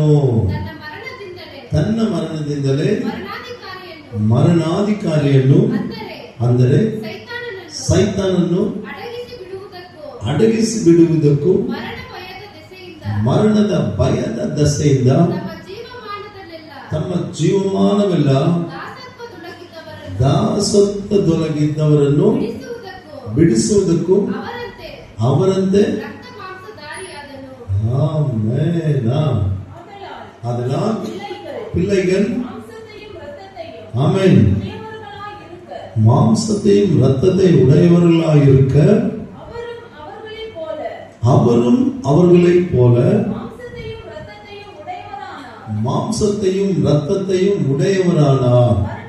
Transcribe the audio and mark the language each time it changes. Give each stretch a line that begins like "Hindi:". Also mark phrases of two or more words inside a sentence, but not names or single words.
Kannada: ತನ್ನ ಮರಣದಿಂದಲೇ ಮರಣಾಧಿಕಾರಿಯನ್ನು ಅಂದರೆ ಸೈತಾನನ್ನು ಅಡಗಿಸಿ ಬಿಡುವುದಕ್ಕೂ ಮರಣದ ಭಯದ ದೆಸೆಯಿಂದ ತಮ್ಮ ಜೀವಮಾನವೆಲ್ಲ ದಾಸತ್ವದೊಳಗಿದ್ದವರನ್ನು ಬಿಡಿಸುವುದಕ್ಕೂ ಅವರಂತೆ.
Tamil: ஆமென். அதனால் பிள்ளைகள் ஆமென் மாம்சத்தையும் இரத்தத்தை உடையவர்களாயிருக்க அவரும் அவர்களைப் போல மாம்சத்தையும் இரத்தத்தையும் உடையவரானார்.